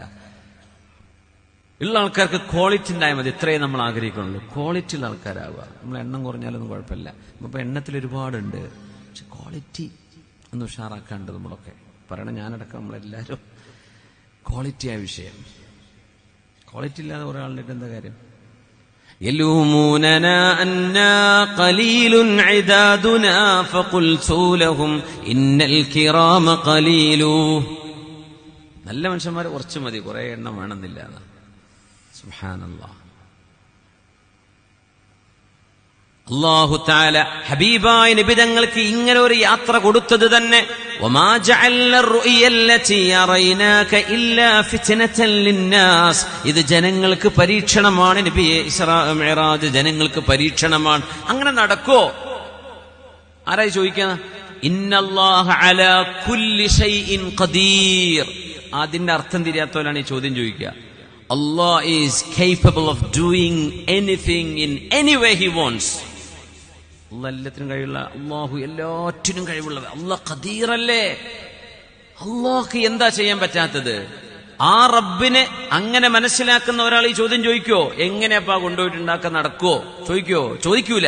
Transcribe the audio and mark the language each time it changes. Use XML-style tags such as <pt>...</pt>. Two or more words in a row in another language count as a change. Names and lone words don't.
<ml>ഉള്ള ആൾക്കാർക്ക് ക്വാളിറ്റി ഉണ്ടായാൽ മതി, ഇത്രയും നമ്മൾ ആഗ്രഹിക്കുന്നുള്ളൂ. ക്വാളിറ്റി ഉള്ള ആൾക്കാരാവുക. നമ്മൾ എണ്ണം കുറഞ്ഞാലൊന്നും കുഴപ്പമില്ല. ഇപ്പൊ എണ്ണത്തിൽ ഒരുപാടുണ്ട്, പക്ഷെ ക്വാളിറ്റി ഒന്ന് ഉഷാറാക്കാണ്ട് നമ്മളൊക്കെ പറയണം. ഞാനടക്കം നമ്മളെല്ലാവരും ക്വാളിറ്റിയായ വിഷയം. ക്വാളിറ്റി ഇല്ലാതെ കുറെ ആളിട്ട് എന്താ കാര്യം?</ml> <ar>يلوموننا أننا قليل عدادنا فقلت لهم إن الكرام قليل.</ar> <ml>നല്ല മനുഷ്യന്മാർ കുറച്ച് മതി, കുറെ എണ്ണം വേണമെന്നില്ല. സുബ്ഹാനല്ലാഹ്. അല്ലാഹു തആല ഹബീബായ നബി തങ്ങൾക്ക് ഇങ്ങനെ ഒരു യാത്ര കൊടുത്തത് തന്നെ</ml> <ar>وما جعلنا الرؤيا التي أريناك إلا فتنة للناس,</ar> <ml>ഇത് ജനങ്ങൾക്ക് പരീക്ഷണമാണ്. നബിയെ ഇസ്റാ മിഅ്റാജ് ജനങ്ങൾക്ക് പരീക്ഷണമാണ്. അങ്ങനെ നടക്കോ? ആരായി ചോദിക്കുക?</ml> <ar>إن الله على كل شيء قدير.</ar> <ml>അതിന്റെ അർത്ഥം തിരിയാത്തവരാണ് ഈ ചോദ്യം ചോദിക്കുക.</ml> <en>Allah is capable of doing anything in any way he wants.</en> <ml>അല്ലാഹ് എല്ലാത്തിനും കഴിവുള്ള, അല്ലാഹു എല്ലാറ്റിനും കഴിവുള്ളത്. അല്ലാഹ് ഖദീർ അല്ലേ? അല്ലാഹ്ക്ക് എന്താ ചെയ്യാൻ പറ്റാത്തത്? ആ റബ്ബിനെ അങ്ങനെ മനസ്സിലാക്കുന്ന ഒരാൾ ഈ ചോദ്യം ചോദിക്കോ? എങ്ങനെയപ്പാ കൊണ്ടുപോയിട്ടുണ്ടാക്കാൻ നടക്കോ? ചോദിക്കോ? ചോദിക്കൂല.</ml>